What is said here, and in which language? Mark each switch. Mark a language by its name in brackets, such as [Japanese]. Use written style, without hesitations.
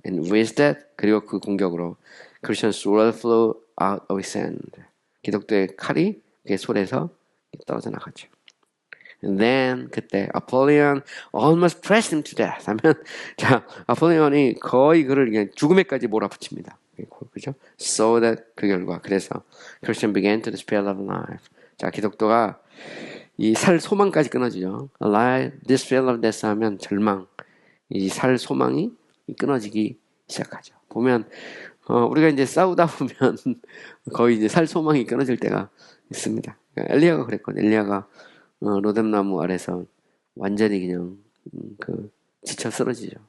[English] And with that, [Korean] 그리고 그 공격으로 [English] Christian's sword flew out of his hand. [Korean] 기독교의 칼이 그의 손에서 떨어져 나갔죠. [English] And then [Korean] 그때 [English] 아폴리온 almost pressed him to death. [Korean] 하면 자 아폴리온이 거의 그를 그냥 죽음에까지 몰아붙입니다. 그죠? [English] So that [Korean] 그 결과 그래서 [English] Christian began to despair of life. [Korean] 자 기독교가 이 살 소망까지 끊어지죠. [English] Alive, despair of death [Korean] 하면 절망. 이 살 소망이 끊어지기 시작하죠. 보면 우리가 이제 싸우다 보면 거의 이제 살 소망이 끊어질 때가 있습니다. 그러니까 엘리야가 그랬거든요. 엘리야가 로뎀나무 아래서 완전히 그냥 지쳐 쓰러지죠.